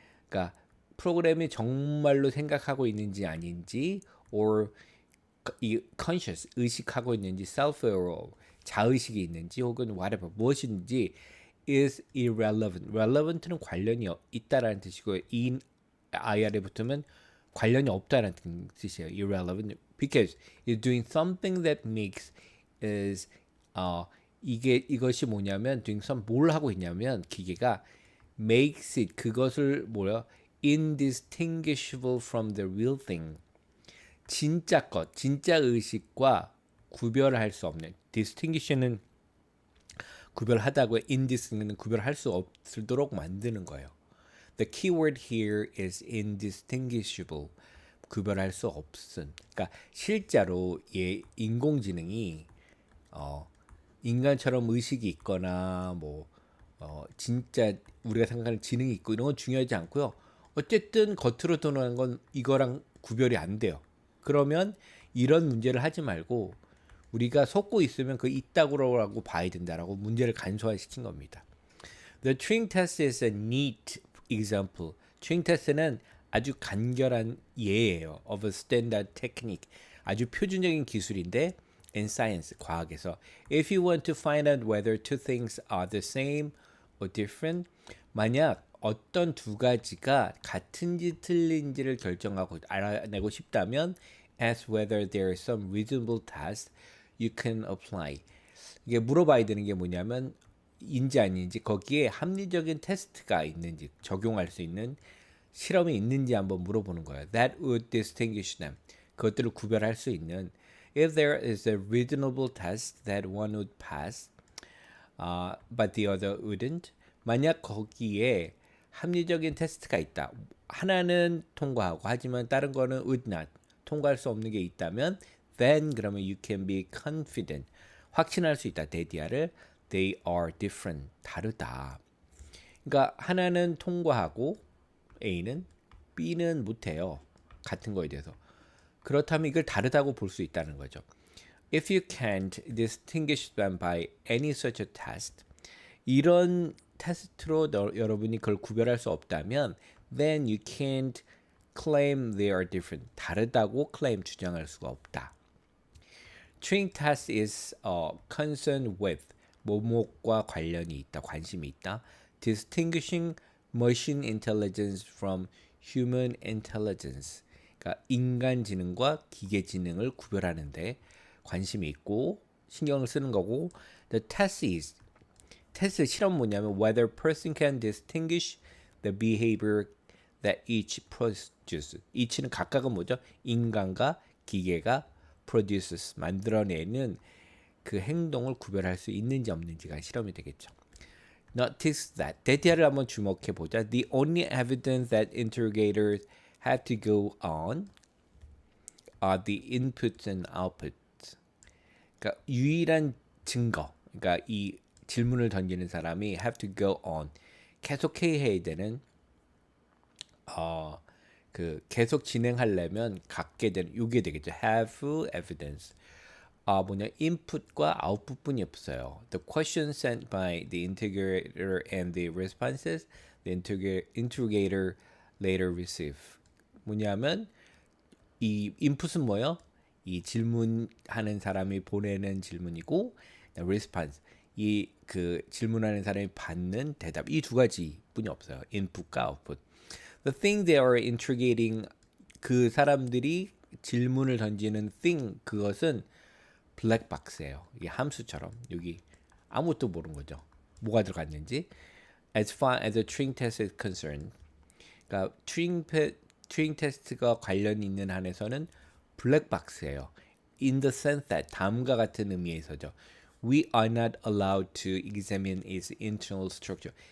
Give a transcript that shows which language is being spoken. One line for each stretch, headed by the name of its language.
Korean: 그러니까 프로그램이 정말로 생각하고 있는지 아닌지 or 이 conscious 의식하고 있는지 self-aware 자의식이 있는지 혹은 whatever 무엇인지
English: is irrelevant.
Korean: relevant는 관련이 있다라는 뜻이고 in ir에 붙으면 관련이 없다라는 뜻이에요.
English: irrelevant because it's doing something that makes is
Korean: 이것이 뭐냐면
English: doing some
Korean: 뭘 하고 있냐면 기계가
English: makes it
Korean: 그것을 뭐야
English: indistinguishable from the real thing.
Korean: 진짜 것, 진짜 의식과 구별할 수 없는 distinguish는 구별하다고 indistinguish는 구별할 수 없도록 만드는 거예요.
English: The keyword here is indistinguishable.
Korean: 구별할 수 없음. 그러니까 실제로 인공지능이 인간처럼 의식이 있거나 뭐 진짜 우리가 생각하는 지능이 있고 이런 건 중요하지 않고요. 어쨌든 겉으로 드러나는 건 이거랑 구별이 안 돼요. 그러면 이런 문제를 하지 말고 우리가 속고 있으면 그 있다고라고 봐야 된다라고 문제를 간소화시킨 겁니다.
English: The Turing test is a neat example.
Korean: Turing test는 아주 간결한 예예요.
English: of a standard technique.
Korean: 아주 표준적인 기술인데
English: in science,
Korean: 과학에서
English: if you want to find out whether two things are the same or different,
Korean: 만약 어떤 두 가지가 같은지 틀린지를 결정하고 알아내고 싶다면
English: ask whether there is some reasonable test you can apply.
Korean: 이게 물어봐야 되는 게 뭐냐면 인지 아닌지 거기에 합리적인 테스트가 있는지 적용할 수 있는 실험이 있는지 한번 물어보는 거예요.
English: That would distinguish them.
Korean: 그것들을 구별할 수 있는
English: if there is a reasonable test that one would pass, but the other wouldn't.
Korean: 만약 거기에 합리적인 테스트가 있다. 하나는 통과하고 하지만 다른 거는
English: would not.
Korean: 통과할 수 없는 게 있다면 then 그러면
English: you can be confident.
Korean: 확신할 수 있다. 데디아를
English: they are different.
Korean: 다르다. 그러니까 하나는 통과하고 A는 B는 못해요. 같은 거에 대해서. 그렇다면 이걸 다르다고 볼 수 있다는 거죠.
English: If you can't distinguish them by any such a test,
Korean: 이런 테스트로 여러분이 그걸 구별할 수 없다면
English: then you can't claim they are different.
Korean: 다르다고 claim 주장할 수가 없다.
English: Turing test is concerned with
Korean: 뭐뭐과 관련이 있다, 관심이 있다.
English: Distinguishing machine intelligence from human intelligence.
Korean: 그러니까 인간 지능과 기계 지능을 구별하는데 관심이 있고 신경을 쓰는 거고.
English: The test is
Korean: 테스트 실험 뭐냐면
English: whether person can distinguish the behavior that each produces.
Korean: each는 각각은 뭐죠? 인간과 기계가 produces 만들어내는 그 행동을 구별할 수 있는지 없는지가 실험이 되겠죠.
English: Notice that
Korean: 데이터를 한번 주목해 보자.
English: The only evidence that interrogators have to go on are the inputs and outputs.
Korean: 그러니까 유일한 증거. 그러니까 이 질문을 던지는 사람이
English: have to go on
Korean: 계속해야 되는 그 계속 진행하려면 갖게 되는 이게 되겠죠.
English: have evidence.
Korean: 뭐냐 input과 output뿐이 없어요.
English: The questions sent by the interrogator and the responses the interrogator later receive.
Korean: 뭐냐면 이 input은 뭐예요? 이 질문하는 사람이 보내는 질문이고 response 이 그 질문하는 사람이 받는 대답 이 두 가지뿐이 없어요. input과 output.
English: The thing they are interrogating
Korean: 그 사람들이 질문을 던지는 thing 그것은 블랙박스예요. 이게 함수처럼 여기 아무것도 모르는 거죠. 뭐가 들어갔는지.
English: As far as the Turing test is concerned,
Korean: 그러니까 튜링 테스트가 관련 있는 한에서는 블랙박스예요.
English: In the sense that
Korean: 다음과 같은 의미에서죠.
English: We are not allowed to examine its internal structure.